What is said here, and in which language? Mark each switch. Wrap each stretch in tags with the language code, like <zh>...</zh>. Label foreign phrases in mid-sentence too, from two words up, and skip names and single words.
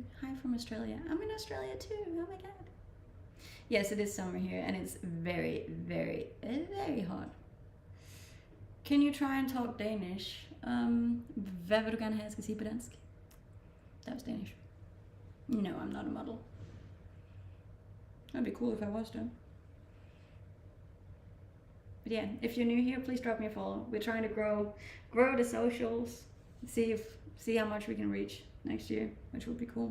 <en>Hi from Australia. I'm in Australia too. Oh my god. Yes, it is summer here and it's very, very, very hot. Can you try and talk Danish?</en> <da>Hvad vil du gerne have, jeg skal sige på dansk?</da> <en>That was Danish. No, I'm not a model. That'd be cool if I was though. But yeah, if you're new here, please drop me a follow. We're trying to grow the socials, see how much we can reach next year, which would be cool.</en>